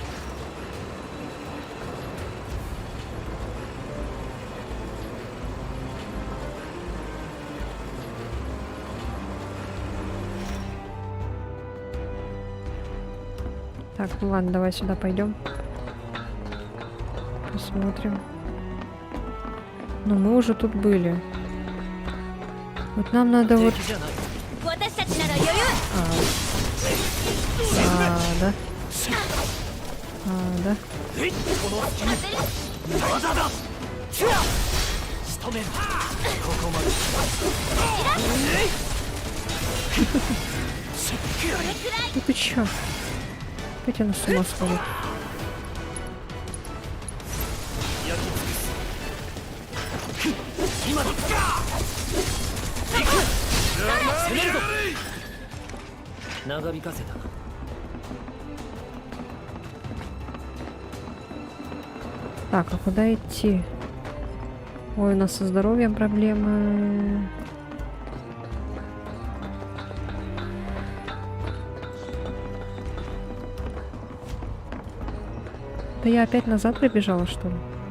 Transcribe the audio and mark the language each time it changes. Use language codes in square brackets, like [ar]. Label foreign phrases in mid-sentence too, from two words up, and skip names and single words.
[ru] Так, ну ладно, давай сюда пойдем. Посмотрим. Ну, мы уже тут были. Вот нам надо вот... [ja] 私たちなら余裕 [ru] да. Да. [ja] 技だ仕留めるここまで [ru] Ну ты чё? Опять она с ума сходит. [ja] 長引かせたな [ru] Так, а куда идти? Ой, у нас со здоровьем проблемы. Да я опять назад прибежала, что ли?